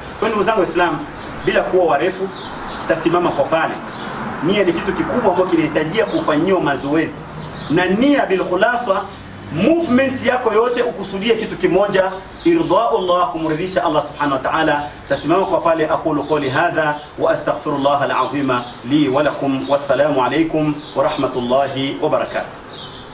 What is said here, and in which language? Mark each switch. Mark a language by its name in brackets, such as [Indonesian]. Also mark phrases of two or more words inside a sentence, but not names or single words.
[Swahili] Kwa ndugu zangu Waislamu, bila kuwa warefu, tasimama kwa pale. Nia ni kitu kikubwa ambacho kinahitajia kufanyiwa mazoezi. Na nia [Arabic] بالخلاصة, [Swahili] movement yako yote ukusudie kitu kimoja, irdaullah, kumridhisha Allah [Arabic] سبحانه وتعالى. [Swahili] Tasimama kwa pale. [Arabic] أقول قولي هذا وأستغفر الله العظيم لي ولكم. والسلام عليكم ورحمة الله وبركاته.